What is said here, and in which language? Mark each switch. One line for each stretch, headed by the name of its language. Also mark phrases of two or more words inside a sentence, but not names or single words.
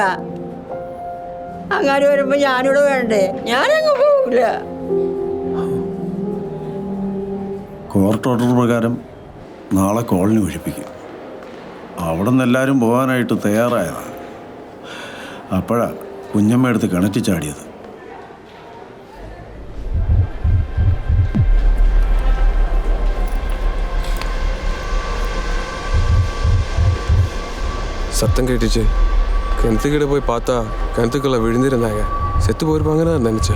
Malayalam: അങ്ങനെ വരുമ്പോ ഞാനിവിടെ വേണ്ടേ? ഞാനങ്ങ് പോവില്ല.
English: court order
Malayalam: പ്രകാരം നാളെ കോളനി ഒഴിപ്പിക്കും. അവിടെ നിന്ന് എല്ലാവരും പോകാനായിട്ട് തയ്യാറായതാണ്. അപ്പോഴാണ് കുഞ്ഞമ്മ എടുത്ത് കിണറ്റി ചാടിയത്.
Tamil: சத்தம் கேட்டுச்சு. கிணத்துக்கிட்ட போய் பார்த்தா கிணத்துக்குள்ள விழுந்திருந்தாங்க. செத்து போயிருப்பாங்கன்னு நான் நினைச்சேன்.